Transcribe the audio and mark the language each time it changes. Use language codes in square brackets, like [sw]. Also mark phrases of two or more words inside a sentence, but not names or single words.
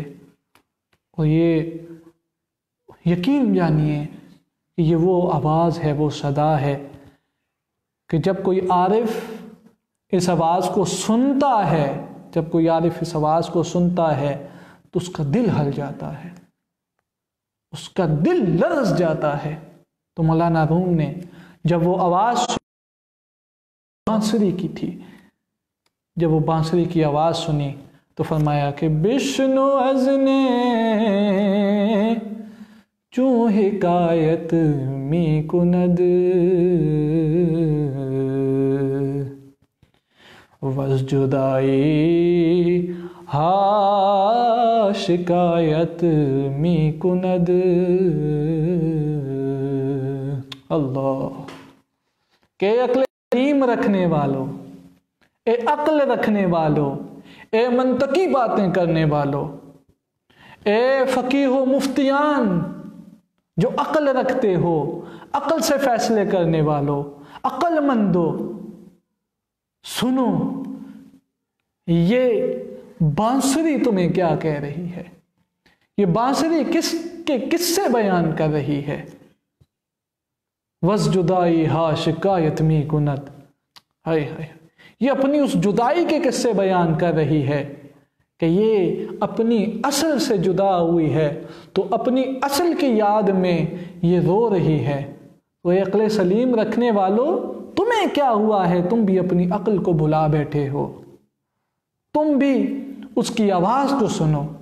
[ur] اور یہ یقین جانیے کہ یہ وہ آواز ہے، وہ صدا ہے کہ جب کوئی عارف اس آواز کو سنتا ہے، جب کوئی عارف اس آواز کو سنتا ہے تو اس کا دل ہل جاتا ہے، اس کا دل لرز جاتا ہے۔ تو مولانا روم نے جب وہ آواز بانسری کی تھی، جب وہ بانسری کی آواز سنی تو فرمایا کہ [fa] بشنو ازنے چوں حکایت می کند وز جدائی ہا شکایت می کند۔ [ur] اللہ کہ عقل سلیم رکھنے والوں، اے عقل رکھنے والوں، اے منطقی باتیں کرنے والوں، اے فقیہ و مفتیان جو عقل رکھتے ہو، عقل سے فیصلے کرنے والوں، عقل مندو، سنو یہ بانسری تمہیں کیا کہہ رہی ہے، یہ بانسری کس سے بیان کر رہی ہے۔ [fa] وز جدائی ہا شکایت می کند، [ur] ہائے ہائے، یہ اپنی اس جدائی کے قصے بیان کر رہی ہے کہ یہ اپنی اصل سے جدا ہوئی ہے تو اپنی اصل کی یاد میں یہ رو رہی ہے۔ وہ عقل سلیم رکھنے والوں، تمہیں کیا ہوا ہے، تم بھی اپنی عقل کو بھلا بیٹھے ہو، تم بھی اس کی آواز کو سنو۔